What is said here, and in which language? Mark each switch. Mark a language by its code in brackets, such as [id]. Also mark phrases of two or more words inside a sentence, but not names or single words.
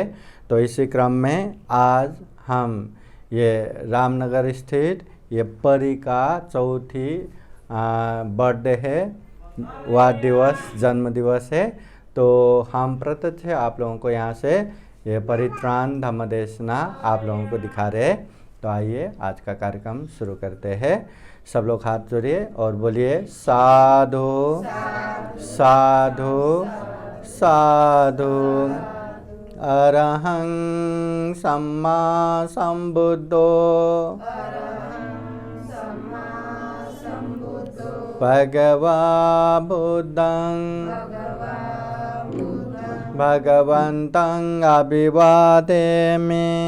[hi] तो इसी क्रम में आज हम ये रामनगर स्थित ये परी का चौथी बर्थडे है, वाद दिवस, जन्म दिवस है। तो हम प्रत्यक्ष आप लोगों को यहाँ से ये परित्राण धम्मदेशना आप लोगों को दिखा रहे हैं। तो आइए आज का कार्यक्रम शुरू करते हैं। सब लोग हाथ जोड़िए और बोलिए साधु साधु साधु। [pi] अरहं सम्मा संबुद्धो भगवा बुद्धं भगवन्तं अभिवादेमि